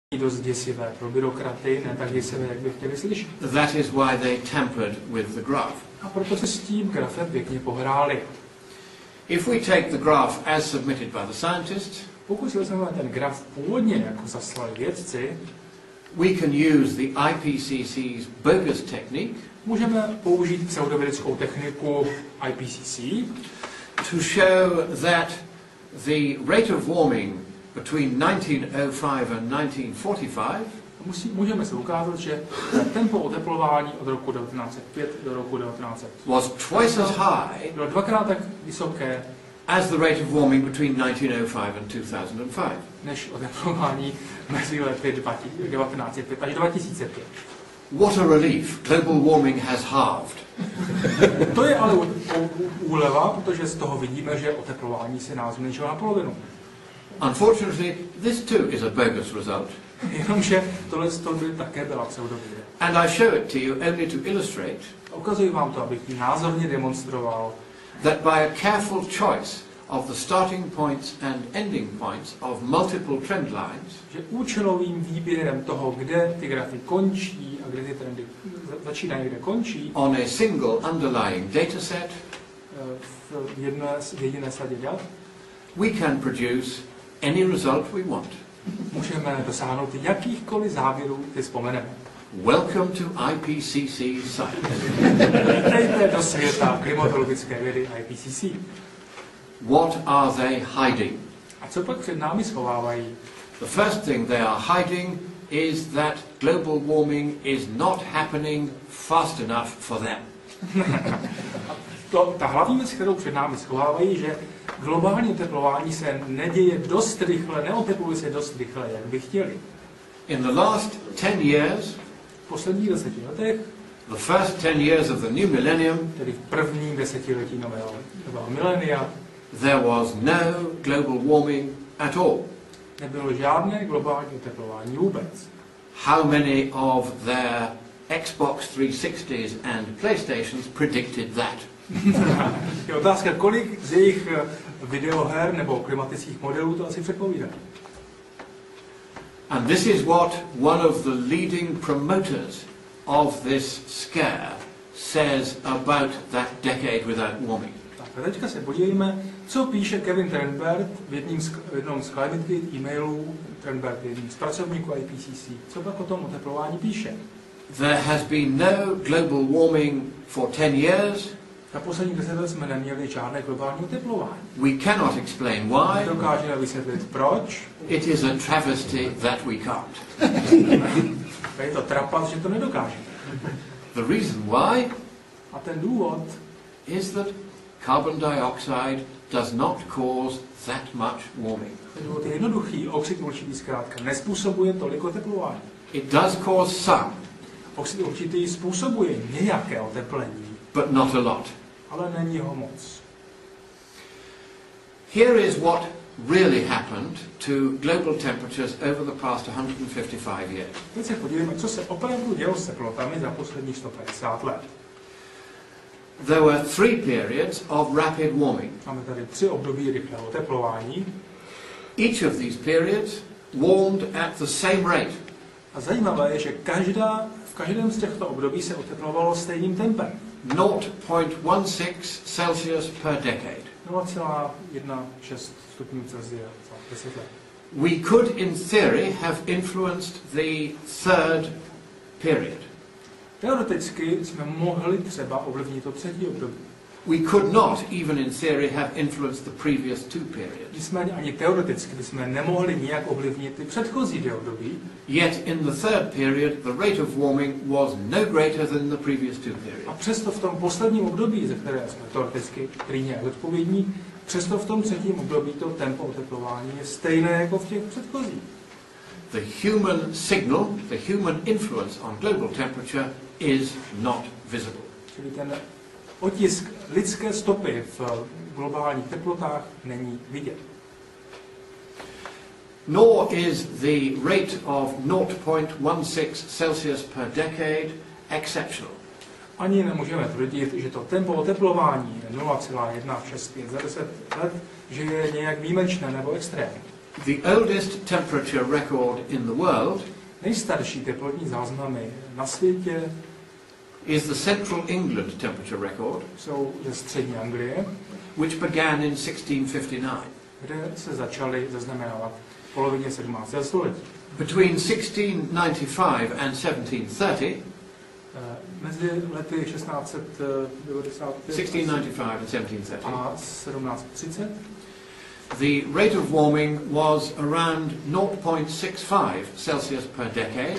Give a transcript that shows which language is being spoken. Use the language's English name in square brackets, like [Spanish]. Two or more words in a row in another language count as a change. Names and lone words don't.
[Czech] dost děsivé pro byrokraty, ne tak děsivé, jak by chtěli slyšet. [English] That is why they tampered with the graph. [Czech] A proto se s tím grafem pěkně pohráli. [English] If we take the graph as submitted by the scientists, [Czech] pokud si vezmeme ten graf původně, jako zaslali vědci, [English] we can use the IPCC's bogus technique, [Czech] můžeme použít pseudovědeckou techniku IPCC, [English] to show that the rate of warming between 1905 and 1945 [Czech] můžeme se ukázat, že tempo oteplování od roku 1905 do roku 1900 [English] was twice as high [Czech] bylo dvakrát tak vysoké [English] as the rate of warming between 1905 and 2005. [Czech] Než oteplování mezi lety 1905 až 2005. [English] What a relief! Global warming has halved. [Czech] To je ale úleva, protože z toho vidíme, že oteplování se nás zmenšilo na polovinu. [English] Unfortunately, this too is a bogus result. [Czech] Jenomže tohle by také byla pseudověda. [English] And I show it to you only to illustrate. [Czech] Ukazuji vám to, abych názorně demonstroval, [English] that by a careful choice of the starting points and ending points of multiple trend lines, [Czech] že účelovým výběrem toho, kde ty grafy končí a kde ty trendy začínají, kde končí, [English] on a single underlying dataset, [Czech] v jediné sadě dat, we [English] can produce any result we want. [Czech] Můžeme dosáhnout jakýchkoliv závěrů, ty vzpomeneme. [English] Welcome to IPCC science. [Czech] Vítejte do světa klimatologické vědy IPCC. [English] What are they hiding? [Czech] A co pak před námi schovávají? [English] The first thing they are hiding is that global warming is not happening fast enough for them. [Czech] Ta hlavní věc, kterou před námi schovávají, že globální oteplování se neděje dost rychle, neotepluje se dost rychle, jak by chtěli. [English] In the last 10 years, [Czech] v posledních 10 letech, [English] the first 10 years of the new millennium, [Czech] tedy v prvním desetiletí nového milénia, [English] there was no global warming at all. [Czech] Nebylo žádné globální oteplování vůbec. [English] How many of their Xbox 360s and PlayStations predicted that? [Czech] Je otázka, kolik z jejich videoher nebo klimatických modelů to asi předpovídá. [English] And this is what one of the leading promoters of this scare says about that decade without warming. [Czech] Tak a teďka se podívejme, co píše Kevin Trenberg v jednom z Climate Gate e-mailů. Trenberg je jedním z pracovníků IPCC. Co pak o tom oteplování píše? [English] There has been no global warming for 10 years. [Czech] Za posledních 10 let jsme neměli žádné globální oteplování. [English] We cannot explain why. [Czech] Nedokážeme vysvětlit proč. [English] It is a travesty that we can't. [Czech] Je to trapas, že to nedokážeme. [English] The reason why [Czech] a ten důvod [English] is that carbon dioxide does not cause that much warming. [Czech] Ten důvod je jednoduchý. Oxid určitý zkrátka nespůsobuje tolik oteplování. [English] It does cause some. [Czech] Oxid určitý způsobuje nějaké oteplení. [English] But not a lot. [Czech] Ale není ho moc. [English] Here is what really happened to global temperatures over the past 155 years. [Czech] Teď se podívejme, co se opravdu dělo s teplotami za posledních 150 let. [English] There were 3 periods of rapid warming. [Czech] Máme tady 3 období rychlého oteplování. [English] Each of these periods warmed at the same rate. [Czech] A zajímavé je, že v každém z těchto období se oteplovalo stejným tempem. [English] 0.16 Celsius per decade. [Czech] 0,16 stupňů Celsia za 10 let. [English] We could in theory have influenced the third period. [Czech] Teoreticky jsme mohli třeba ovlivnit to třetí období. [English] We could not even in theory have influenced the previous 2 periods. [Czech] Nicméně ani teoreticky bychom nemohli nijak ovlivnit ty předchozí 2 období. [English] Yet in the third period the rate of warming was no greater than the previous 2 periods. [Czech] A přesto v tom posledním období, ze které jsme teoreticky prý nějak odpovědní, přesto v tom třetím období to tempo oteplování je stejné jako v těch předchozích. [English] The human signal, the human influence on global temperature is not visible. [Czech] Čili ten otisk lidské stopy v globálních teplotách není vidět. [English] Nor is the rate of 0.16 Celsius per decade exceptional. [Czech] Ani nemůžeme tvrdit, že to tempo oteplování 0,165 za 10 let, že je nějak výjimečné nebo extrémní. [English] The oldest temperature record in the world [Czech] Nejstarší teplotní záznamy na světě [English] is the Central England temperature record, [Czech] jsou ze střední Anglie, [English] which began in 1659. [Czech] kde se začaly zaznamenávat v polovině 17. století. [English] Between 1695 and 1730, [Czech] Mezi lety 1695 [English] and 1730, [Czech] a 1730 [English] the rate of warming was around 0.65 Celsius per decade,